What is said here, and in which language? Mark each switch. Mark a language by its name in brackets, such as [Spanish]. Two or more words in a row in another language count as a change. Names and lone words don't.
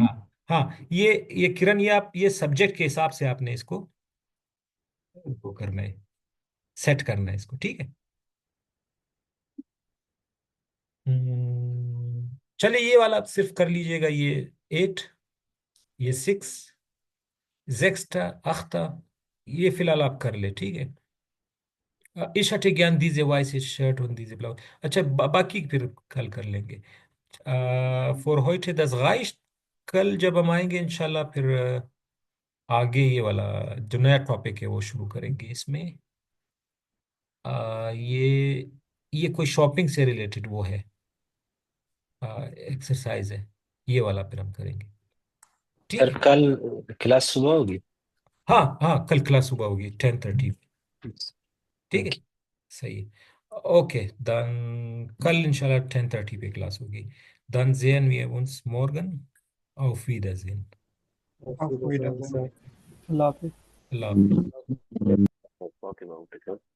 [Hindi] हाँ हाँ, ये किरण, ये आप ये सब्जेक्ट के हिसाब से आपने इसको वो करना है, सेट करना है इसको, ठीक है। चलिए, ये वाला आप सिर्फ कर लीजिएगा, ये 8, ये 6, [German] sechste achte, [Hindi] ये फिलहाल आप कर ले, ठीक है। [German] Ich hatte gern diese weiße Shirt und diese blaue। [Hindi] अच्छा, बाकी फिर कल कर लेंगे। [German] For heute das reicht। [Hindi] कल जब हम आएंगे इंशाल्लाह फिर आगे ये वाला जो नया टॉपिक है वो शुरू करेंगे। इसमें ये कोई शॉपिंग से रिलेटेड वो है, एक्सरसाइज है, ये वाला फिर हम करेंगे। ठीक सर है। कल क्लास सुबह होगी? हाँ हाँ, कल क्लास सुबह होगी 10:30। ठीक है, ओके। सही है। ओके, dann कल इंशाल्लाह 10:30 पे क्लास होगी। [German] Dann sehen wir uns morgen. Auf Wiedersehen. Auf Wiedersehen. [Hindi] अल्लाह हाफिज। अल्लाह हाफिज। [English] Talk about it, sir.